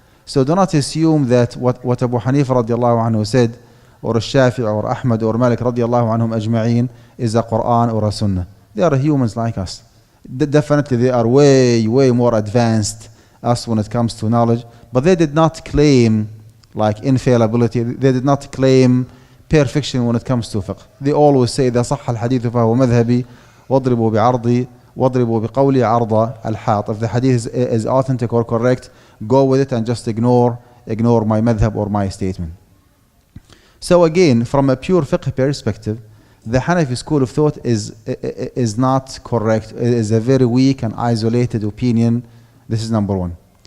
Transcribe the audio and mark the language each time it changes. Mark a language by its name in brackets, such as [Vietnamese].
[English] So do not assume that what Abu Hanifa radiallahu anhu said, or Shafi'i or Ahmad or Malik radiallahu anhum ajma'een is a Quran or a Sunnah. They are humans like us. Definitely they are way, way more advanced us when it comes to knowledge, but they did not claim like infallibility. They did not claim perfection when it comes to fiqh. They always say [Arabic] إذا صح الحديث فهو مذهبي واضربوا بعرضي واضربوا بقولي عرض الحائط. [English] If the hadith is authentic or correct, go with it and just ignore my madhab or my statement. So again, from a pure fiqh perspective, the Hanafi school of thought is not correct. It is a very weak and isolated opinion. This is number one.